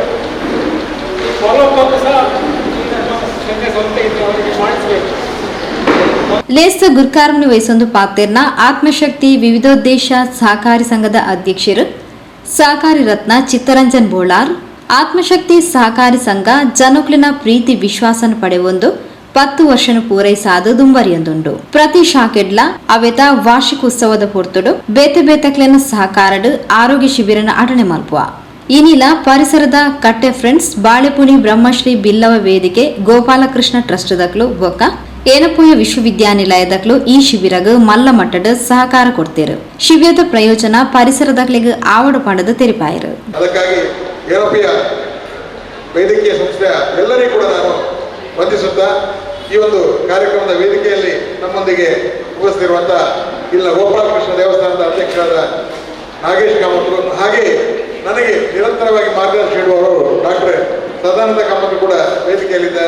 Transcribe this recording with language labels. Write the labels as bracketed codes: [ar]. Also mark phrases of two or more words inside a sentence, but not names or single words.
[kn] ಈ [en] follow up [kn] ಅನ್ನು ಸಹ ನಮ್ಮ ಸಂಸ್ಥೆಯಿಂದ ಅವರಿಗೆ ಮಾಡಿಸಬೇಕು. [tcy] ಲೇಸ್ತ ಗುರ್ಕಾರ್ಮನಿ ವಹಿಸೊಂದು ಪಾತೆರ್ನ ಆತ್ಮಶಕ್ತಿ ವಿವಿಧೋದ್ದೇಶ ಸಹಕಾರಿ ಸಂಘದ ಅಧ್ಯಕ್ಷರು ಸಹಕಾರಿ ರತ್ನ ಚಿತ್ತರಂಜನ್ ಬೋಳಾರ್ ಆತ್ಮಶಕ್ತಿ ಸಹಕಾರಿ ಸಂಘ ಜನಕ್ಲಿನ ಪ್ರೀತಿ ವಿಶ್ವಾಸನ ಪಡೆವೊಂದು 10 ವರ್ಷನ ಪೂರೈಸಾದು ದುಂಬರಿಯೊಂದುಂಡು. ಪ್ರತಿ ಶಾಖೆಡ್ಲ ಅವೆತ ವಾರ್ಷಿಕ ಉತ್ಸವದ ಪೊರ್ತುಡು ಬೇತೆ ಬೇತಕ್ಲೆನ ಸಹಕಾರಡು ಆರೋಗ್ಯ ಶಿಬಿರನ ಅಟಣೆ ಮಲ್ಪುವ. ಇನಿಲ ಪರಿಸರದ ಕಟ್ಟೆ ಫ್ರೆಂಡ್ಸ್ ಬಾಳೆಪುಣಿ ಬ್ರಹ್ಮಶ್ರೀ ಬಿಲ್ಲವ ವೇದಿಕೆ ಗೋಪಾಲಕೃಷ್ಣ ಟ್ರಸ್ಟ್ ದಕ್ಲು ಬೊಕ್ಕ ಏನಪುಯ ವಿಶ್ವವಿದ್ಯಾನಿಲಯದಕ್ಲು ಈ ಶಿಬಿರಗ ಮಲ್ಲ ಮಟ್ಟದ ಸಹಕಾರ ಕೊಡ್ತೇರು. ಶಿಬಿರದ ಪ್ರಯೋಜನ ಪರಿಸರದಕ್ಲೆಗ್ ಆವಡು ಪಂಡದ ತೆರಿಪಾಯರು. [kn] ಅದಕ್ಕಾಗಿ ಏನಪುಯ ವೈದ್ಯಕೀಯ ಸಂಸ್ಥೆಯ ಎಲ್ಲರಿಗೂ ಕೂಡ ನಾನು ವಂದಿಸುತ್ತಾ ಈ ಒಂದು ಕಾರ್ಯಕ್ರಮದ ವೇದಿಕೆಯಲ್ಲಿ ನಮ್ಮೊಂದಿಗೆ ಉಪಸ್ಥಿತಿರುವಂತಹ ಇಲ್ಲಿನ ಗೋಪಾಲಕೃಷ್ಣ ದೇವಸ್ಥಾನದ ಅಧ್ಯಕ್ಷರಾದ ನಾಗೇಶ್ ಕಾಮತ್ರು, ಹಾಗೆ ನನಗೆ ನಿರಂತರವಾಗಿ ಮಾರ್ಗದರ್ಶನ ನೀಡುವವರು ಡಾಕ್ಟರ್ ಸದಾನಂದ ಕಾಮತ್ರು ಕೂಡ ವೇದಿಕೆಯಲ್ಲಿದ್ದಾರೆ.